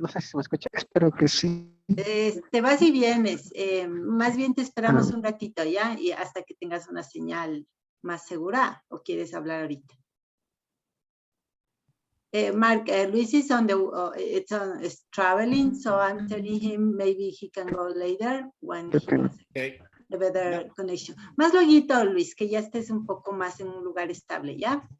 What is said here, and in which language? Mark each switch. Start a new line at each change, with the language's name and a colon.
Spanish: No sé si me escucha, espero que sí. Te vas y vienes, más bien te esperamos un ratito, ¿ya? Y hasta que tengas una señal más segura, ¿o quieres hablar ahorita?
English: Mark, Luis is on the, is traveling, so I'm telling him maybe he can go later when he has Okay. a better connection.
Spanish: Más luego, Luis, que ya estés un poco más en un lugar estable, ¿ya?